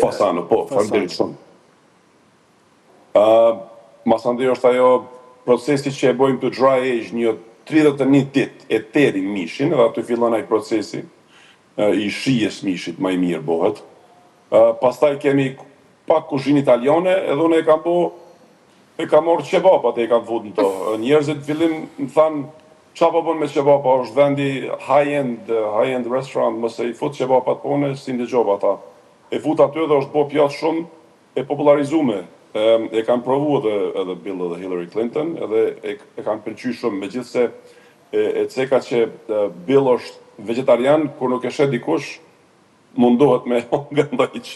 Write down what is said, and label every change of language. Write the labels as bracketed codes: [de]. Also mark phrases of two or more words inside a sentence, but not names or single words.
[sq] Fasano, po, faleminderit shumë. Masandej është ajo procesi që e bojmë të [en] dry age [sq] një 31 ditë e teri mishin, edhe aty fillon ai procesi i shijes mishit më i mirë bëhet. Pastaj kemi pak kuzhinë italiane, edhe unë e kam marrë qebapat e kam fut në to. Njerëzit fillim më thanë, qa po bën me qebapa, është vendi [en] high-end restaurant, [sq] mëse i fut qebapat po unë, si ndëgjova ata. E fut aty dhe është bo pjatë shumë e popularizume. E kam provu edhe Bill dhe Hillary Clinton, edhe e kam pëlqy shumë, me gjithse e ceka që Bill është vegetarian, kur nuk e shet dikush, mundohet me nga ndaj që